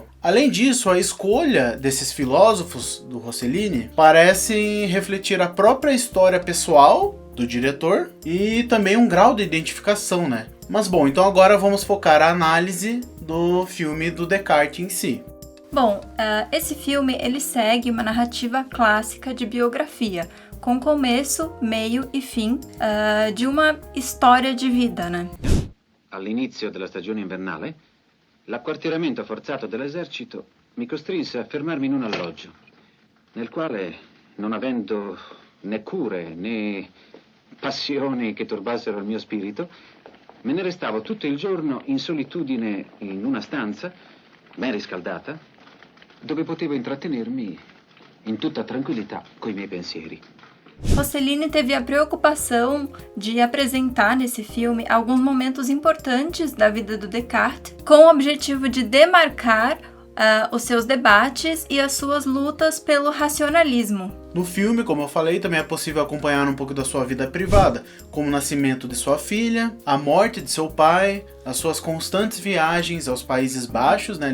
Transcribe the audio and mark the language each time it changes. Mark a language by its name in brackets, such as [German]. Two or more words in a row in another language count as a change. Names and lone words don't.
[Portuguese] Além disso, a escolha desses filósofos do Rossellini parece refletir a própria história pessoal do diretor e também um grau de identificação, né? Mas bom, então agora vamos focar a análise do filme do Descartes em si. Bom, esse filme ele segue uma narrativa clássica de biografia, com começo, meio e fim de uma história de vida, né? [Italian] All'inizio della stagione invernale, l'acquartieramento forzato dell'esercito mi costrinse a fermarmi in un alloggio, nel quale, non avendo né cure né passioni che turbassero il mio spirito, me ne restavo tutto il giorno in solitudine in una stanza, ben riscaldata, dove potevo intrattenermi in tutta tranquillità coi miei pensieri. [Portuguese] Rossellini teve a preocupação de apresentar nesse filme alguns momentos importantes da vida do Descartes, com o objetivo de demarcar os seus debates e as suas lutas pelo racionalismo. No filme, como eu falei, também é possível acompanhar um pouco da sua vida privada, como o nascimento de sua filha, a morte de seu pai, as suas constantes viagens aos Países Baixos, né?